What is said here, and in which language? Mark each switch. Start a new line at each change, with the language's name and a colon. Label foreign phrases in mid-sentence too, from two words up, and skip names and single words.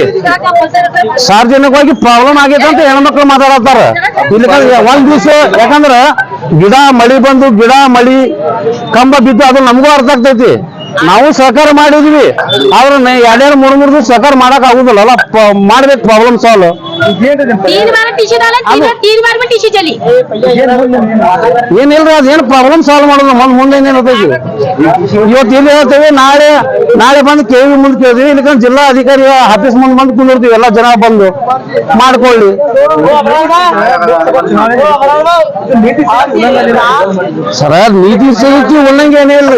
Kannada: ಸಾರ್ವಜನಿಕವಾಗಿ ಪ್ರಾಬ್ಲಮ್ ಆಗೈತೆ ಅಂತ ಹೆಣ್ಮಕ್ಳು ಮಾತಾಡತ್ತಾರ. ಇಲ್ಲಿ ಒಂದ್ ದಿವ್ಸ ಯಾಕಂದ್ರ ಗಿಡ ಮಳಿ ಬಂದು ಮಳಿ ಕಂಬ ಬಿದ್ದು ಅದು ನಮಗೂ ಅರ್ಥ ಆಗ್ತೈತಿ. ನಾವು ಸಹಕಾರ ಮಾಡಿದ್ವಿ, ಆದ್ರೆ 2-3 ದಿವಸ ಸಹಕಾರ ಮಾಡಕ್ ಆಗುದಿಲ್ಲ. ಮಾಡ್ಬೇಕು
English: problem solve.
Hindi: 3 बार टीसी डाला, 3 बार में टीसी चली।
Kannada: ಏನಿಲ್ರಿ, ಅದೇನು
English: problem solve
Kannada: ಮಾಡೋದು ಮುಂದೆ ಏನೇನು ಹೋಗ್ತೈತಿ. ಇವತ್ತು ಇಲ್ಲಿ ಹೇಳ್ತೇವೆ, ನಾಳೆ ಬಂದು ಕೆವಿ ಮುಂದೆ ಕೇಳ್ತೀವಿ, ಇಲ್ಲಿಕಂದ್ರೆ ಜಿಲ್ಲಾ ಅಧಿಕಾರಿ ಆಫೀಸ್ ಮುಂದೆ ಬಂದು ಕುಂದಿರ್ತೀವಿ. ಎಲ್ಲ ಜನ ಬಂದು ಮಾಡ್ಕೊಳ್ಳಿ. ಸರ ನೀತಿ ಸಂಹಿತೆ ಉಲ್ಲಂಘನೆ ಏನಿಲ್ರಿ.